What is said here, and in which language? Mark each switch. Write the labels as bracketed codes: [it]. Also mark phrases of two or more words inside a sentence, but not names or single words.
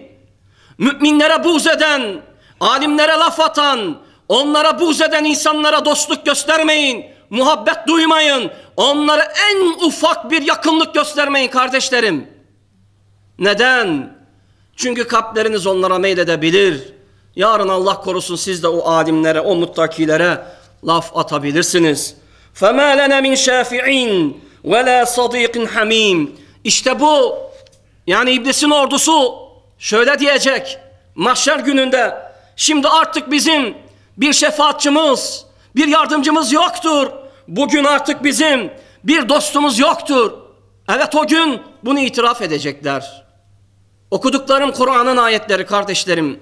[tr] Müminlere buğz eden, alimlere laf atan, onlara buğz eden insanlara dostluk göstermeyin, muhabbet duymayın. Onlara en ufak bir yakınlık göstermeyin kardeşlerim. Neden? Çünkü kalpleriniz onlara meyledebilir. Yarın Allah korusun siz de o alimlere, o muttakilere laf atabilirsiniz. [ar] فَمَا لَنَا مِنْ شَافِعِينَ وَلَا صَدِيقٍ حَمِيمٍ [tr] İşte bu, yani iblisin ordusu şöyle diyecek mahşer gününde: şimdi artık bizim bir şefaatçimiz, bir yardımcımız yoktur. Bugün artık bizim bir dostumuz yoktur. Evet, o gün bunu itiraf edecekler. Okuduklarım Kur'an'ın ayetleri kardeşlerim.